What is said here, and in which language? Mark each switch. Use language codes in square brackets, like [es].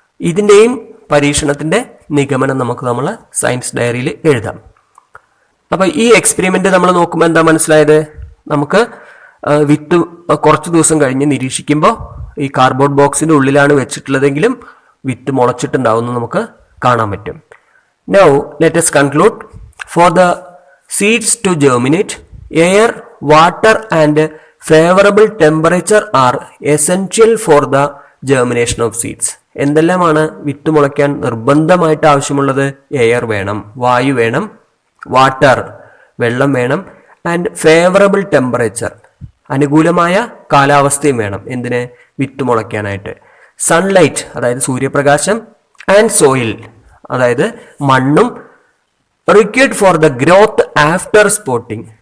[ml] ഇതിൻ്റെയും പരീക്ഷണത്തിൻ്റെ നിഗമനം നമുക്ക് നമ്മൾ സയൻസ് ഡയറിയിൽ എഴുതാം. അപ്പോൾ ഈ എക്സ്പെരിമെൻ്റ് നമ്മൾ നോക്കുമ്പോൾ എന്താ മനസ്സിലായത്? നമുക്ക് വിത്ത് കുറച്ച് ദിവസം കഴിഞ്ഞ് നിരീക്ഷിക്കുമ്പോൾ ഈ കാർഡ്ബോർഡ് ബോക്സിൻ്റെ ഉള്ളിലാണ് വെച്ചിട്ടുള്ളതെങ്കിലും വിത്ത് മുളച്ചിട്ടുണ്ടാവുമെന്ന് നമുക്ക് കാണാൻ പറ്റും. [en] Now let us conclude. For the seeds to germinate, air, water and favorable temperature are essential for the germination of seeds. [ml] എന്തെല്ലാമാണ് വിത്ത് മുളയ്ക്കാൻ നിർബന്ധമായിട്ട് ആവശ്യമുള്ളത്? എയർ വേണം, വായു വേണം, വാട്ടർ വെള്ളം വേണം, ആൻഡ് ഫേവറബിൾ ടെമ്പറേച്ചർ അനുകൂലമായ കാലാവസ്ഥയും വേണം. എന്തിന്? വിത്ത് മുളയ്ക്കാനായിട്ട്. [en] sunlight [ml] അതായത് സൂര്യപ്രകാശം, [en] and soil [ml] അതായത് മണ്ണും [en] Required for the growth after sprouting.